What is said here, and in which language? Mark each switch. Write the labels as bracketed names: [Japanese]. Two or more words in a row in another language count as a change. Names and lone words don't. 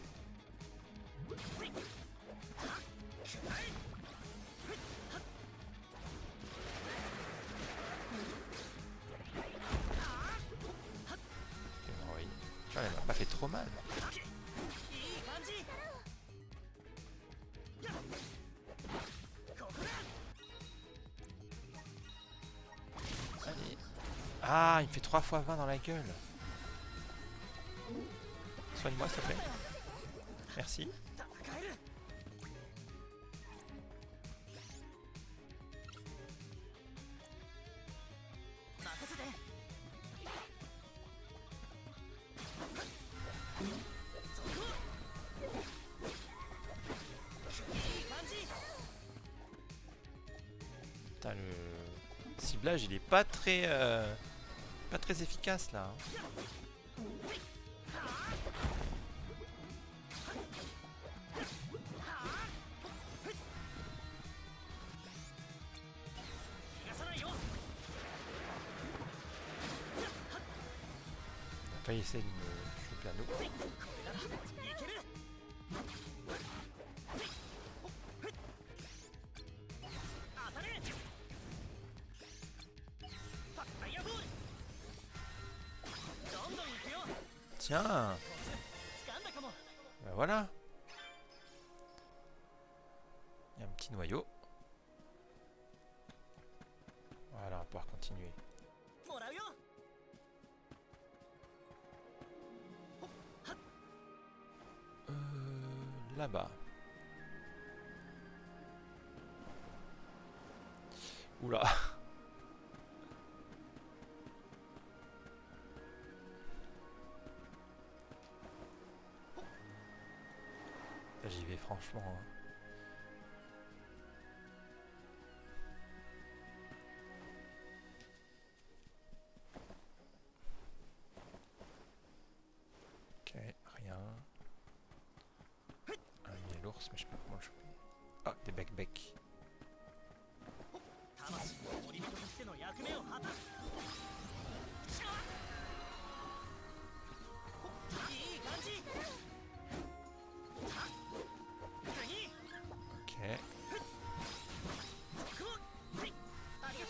[French] Oui. Elle m'a pas fait trop mal. [Japanese] いい感じここだ [French] Ah, il me fait 3 fois 20 dans la gueule. Soigne-moi, s'il te plaît. Merci. [Japanese] 戦える。任せて。そこ。いい感じ。 [French] Putain, le ciblage, il est pas très efficace là. Hein. [Japanese] 逃がさないよ。 [French] On va pas essayer de me choper à nous. [Japanese] これならいける。当たれ。ファイアボール。どんどん行くよ。 [French] Tiens, [Japanese] 掴んだかも。 [French] ben voilà. Il y a un petit noyau. Voilà, on va pouvoir continuer. [Japanese] もらうよ。 [French] Là-bas. Oula. Là, j'y vais franchement. Hein. Ok, rien. Il y a l'ours, mais je sais pas comment le choper. Ah, des bec-bec. [Japanese] 魂の森人としての役目を果たす。しゃあ。いい感じ。次。 [French] Ok. [Japanese] そこ。ありがとう。